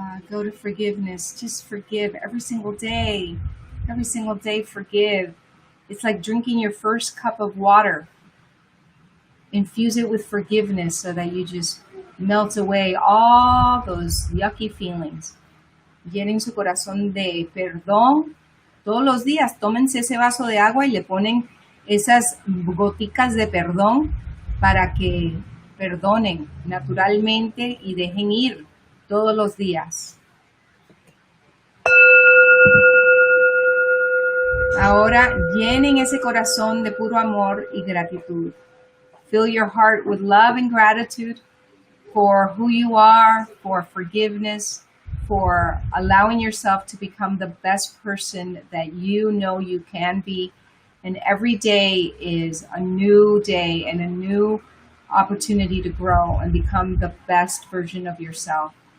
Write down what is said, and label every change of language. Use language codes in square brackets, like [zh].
[en] Go to forgiveness. Just forgive every single day. Every single day, forgive. It's like drinking your first cup of water. Infuse it with forgiveness so that you just melt away all those yucky feelings. [es] Llenen su corazón de perdón. Todos los días tómense ese vaso de agua y le ponen esas goticas de perdón para que perdonen naturalmente y dejen ir todos los días. Ahora llenen ese corazón de puro amor y gratitud. [en] Fill your heart with love and gratitude for who you are, for forgiveness, for allowing yourself to become the best person that you know you can be. And every day is a new day and a new opportunity to grow and become the best version of yourself.